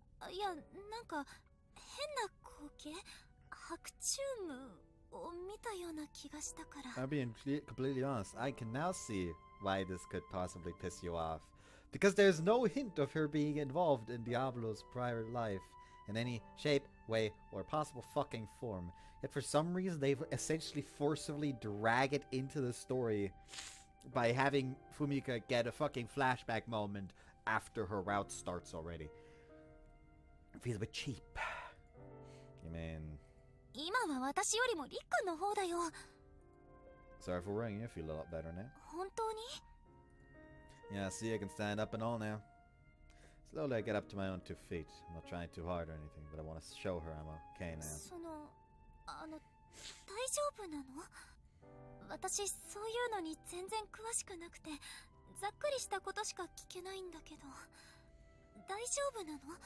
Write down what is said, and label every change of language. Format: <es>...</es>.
<ja>いや、なんか変な光景、白昼夢を見たような気がしたから。</ja> <en>I'll be completely honest. I can now see why this could possibly piss you off. Because there's no hint of her being involved in Diablo's prior life in any shape, way, or possible fucking form. Yet for some reason they've essentially forcibly drag it into the story by having Fumika get a fucking flashback moment after her route starts already. It feels a bit cheap. I mean...</en> <ja>今は私よりもリックの方だよ。</ja> <en>Sorry for worrying you. I feel a lot better now.</en> <ja>本当に?</ja> <en>Yeah, see, I can stand up and all now. Slowly I get up to my own 2 feet. I'm not trying too hard or anything, but I want to show her I'm okay now.</en> <ja>大丈夫なの？私、そういうのに全然詳しくなくて、ざっくりしたことしか聞けないんだけど、大丈夫なの？</ja>